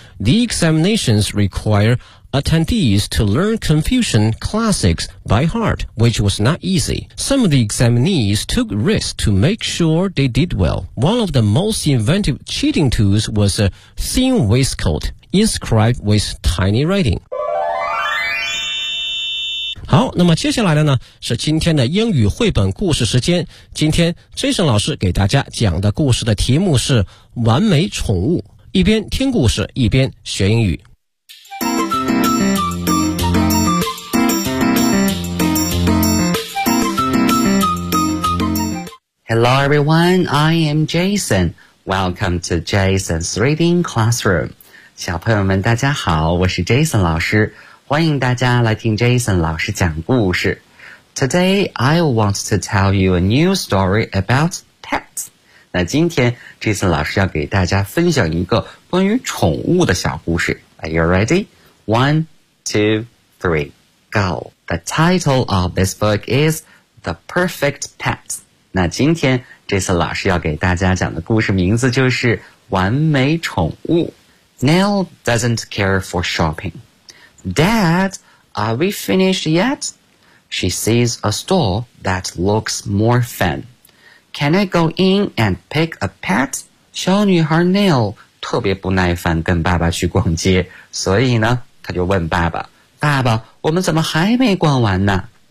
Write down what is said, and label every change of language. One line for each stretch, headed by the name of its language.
English: The examinations require attendees to learn Confucian classics by heart, which was not easy. Some of the examinees took risks to make sure they did well. One of the most inventive cheating tools was a thin waistcoat inscribed with tiny writing.
Chinese: 好，那么接下来的呢是今天的英语绘本故事时间。今天 Jason 老师给大家讲的故事的题目是完美宠物。一边听故事一边学英语。
English: Hello everyone, I am Jason. Welcome to Jason's Reading Classroom.
Chinese: 小朋友们大家好，我是 Jason 老师，欢迎大家来听 Jason 老师讲故事。
English: Today, I want to tell you a new story about pets.
Chinese: 那今天 Jason 老师要给大家分享一个关于宠物的小故事。
English: Are you ready? 1, 2, 3, go. The title of this book is The Perfect Pet.
Chinese: 那今天这次老师要给大家讲的故事名字就是完美宠物。
English: Nell doesn't care for shopping. Dad, are we finished yet? She sees a store that looks more fun. Can I go in and pick a pet?
Chinese: 小女孩 Nell 特别不耐烦跟爸爸去逛街，所以呢她就问爸爸，爸爸，我们怎么还没逛完呢？